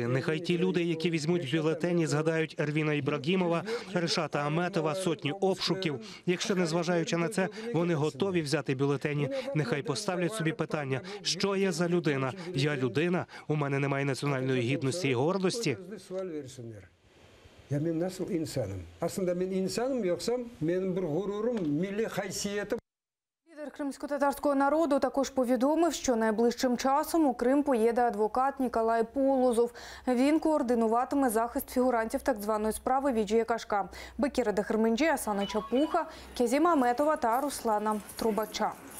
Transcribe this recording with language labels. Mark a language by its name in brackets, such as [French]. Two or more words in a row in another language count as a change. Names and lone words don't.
[Ukrainian] Нехай ті люди, які візьмуть бюлетені, згадають Ервіна Ібрагімова, Решата Аметова, сотні обшуків. Якщо, незважаючи на це, вони готові взяти бюлетені, нехай поставлять собі питання, що я за людина? Я людина? У мене немає національної гідності і гордості? [Crimean Tatar] Я мен насыл инсаным. Aslında men insanım yoksam, benim bir gururum, milli haysiyetim. [Ukrainian] Лідер кримсько-татарського народу також повідомив, що найближчим часом у Крим поїде адвокат Ніколай Полозов. Він координуватиме захист фігурантів так званої справи Віджія Кашка – Бекіра Дехерменджі, Асана Чапуха, Кязіма Аметова та Руслана Трубача.